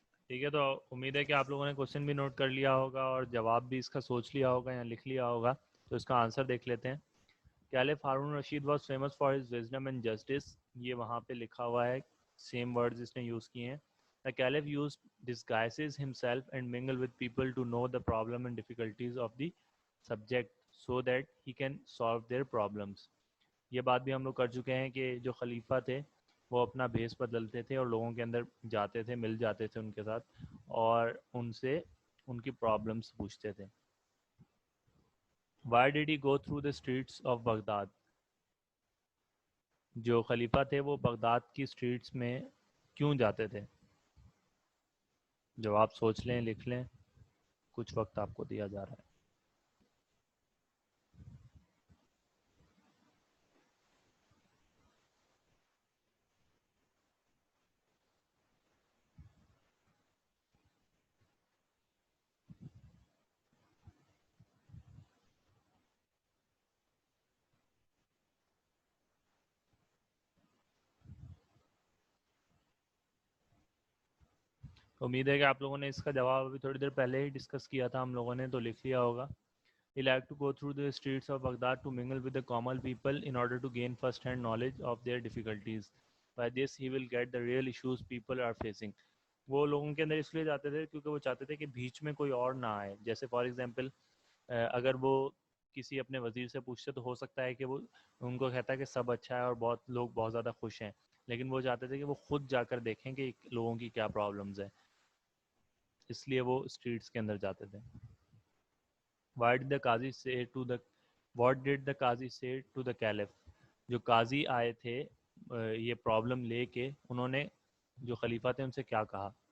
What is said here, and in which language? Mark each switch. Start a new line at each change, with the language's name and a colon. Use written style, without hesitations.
Urdu: ٹھیک ہے, تو امید ہے کہ آپ لوگوں نے کوشچن بھی نوٹ کر لیا ہوگا اور جواب بھی اس کا سوچ لیا ہوگا یا لکھ لیا ہوگا. تو اس کا آنسر دیکھ لیتے ہیں.
English: Caliph Harun Rashid was famous for his wisdom and justice.
Urdu: یہ وہاں پہ لکھا ہوا ہے, سیم ورڈز اس نے یوز کیے ہیں.
English: The Caliph used disguises himself and mingle with people to know the problem and difficulties of the subject so that he can solve their problems.
Urdu: یہ بات بھی ہم لوگ کر چکے ہیں کہ جو خلیفہ تھے وہ اپنا بھیس بدلتے تھے اور لوگوں کے اندر جاتے تھے, مل جاتے تھے ان کے ساتھ اور ان سے ان کی پرابلمس پوچھتے تھے.
English: Why did he go through the streets of Baghdad?
Urdu: جو خلیفہ تھے وہ بغداد کی اسٹریٹس میں کیوں جاتے تھے؟ جواب سوچ لیں, لکھ لیں, کچھ وقت آپ کو دیا جا رہا ہے. امید ہے کہ آپ لوگوں نے اس کا جواب ابھی تھوڑی دیر پہلے ہی ڈسکس کیا تھا ہم لوگوں نے, تو لکھ لیا ہوگا.
English: He liked to go through the streets of Baghdad to mingle with the common people in order to gain first-hand knowledge of their difficulties. By this, he will get the real issues people are facing.
Urdu: وہ لوگوں کے اندر اس لیے جاتے تھے کیونکہ وہ چاہتے تھے کہ بیچ میں کوئی اور نہ آئے. جیسے فار ایگزامپل, اگر وہ کسی اپنے وزیر سے پوچھتے تو ہو سکتا ہے کہ وہ ان کو کہتا ہے کہ سب اچھا ہے اور بہت لوگ بہت زیادہ خوش ہیں, لیکن وہ چاہتے تھے کہ وہ خود جا کر دیکھیں کہ لوگوں کی کیا پرابلمز ہیں, اس لیے وہ اسٹریٹس کے اندر جاتے تھے.
English: Why did the qazi say to the what did the qazi say to the caliph?
Urdu: جو قاضی آئے تھے یہ پرابلم لے کے, انہوں نے جو خلیفہ تھے ان سے کیا کہا؟